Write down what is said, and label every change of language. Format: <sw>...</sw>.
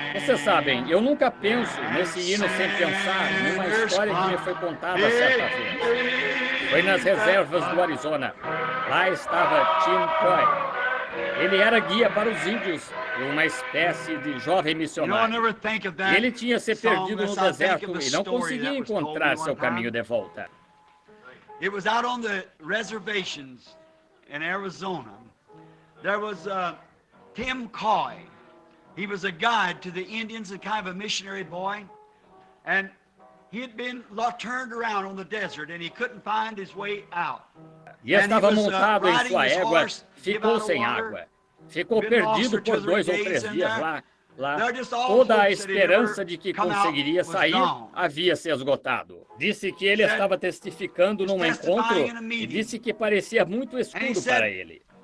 <pt>Vocês sabem, eu nunca penso nesse hino sem pensar numa história que me foi contada certa vez. Foi nas reservas do Arizona. Lá estava Tim Croy. Ele era guia para os índios e uma espécie de jovem missionário. Ele tinha se perdido no deserto e não conseguia encontrar seu caminho de volta.</pt> <en>It was out on the reservations in Arizona. There was Tim Coy. He was a guide to the Indians, a kind of a missionary boy, and he had been turned around on the desert, and he couldn't find his way out.</en> <pt>E estava montado em sua égua, ficou sem água. Ficou perdido por 2 ou 3 dias lá. Toda a esperança de que conseguiria sair havia se esgotado. Disse que ele estava testificando num encontro e disse que parecia muito escuro para ele.</pt>